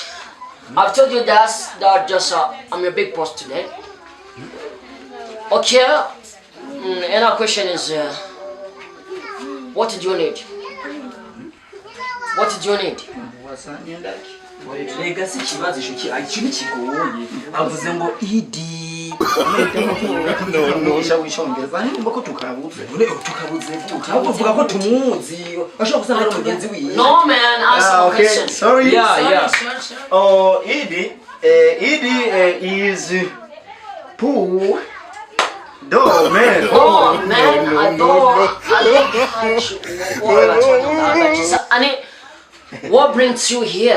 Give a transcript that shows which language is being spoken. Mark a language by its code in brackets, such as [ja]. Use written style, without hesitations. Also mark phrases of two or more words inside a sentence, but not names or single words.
[en] I've told you that just I'm your big boss today. Okay. Another question is, what did you need? What did you need? [rn] Lega si kibazo ico kintu kigoye. Avuze ngo idi. Nosha wishongereza nimba ko tukabuze. Tukabuze vuga. Ahubwo vuga ko tumuzi. Ashobora kusanga ari mugenzi wiwe. [en] No man, ask some Okay, questions. sorry. Yeah. Oh, Idi is Pooh. Do man. Oh man, I don't catch what you're talking about. Annie, what brings you here?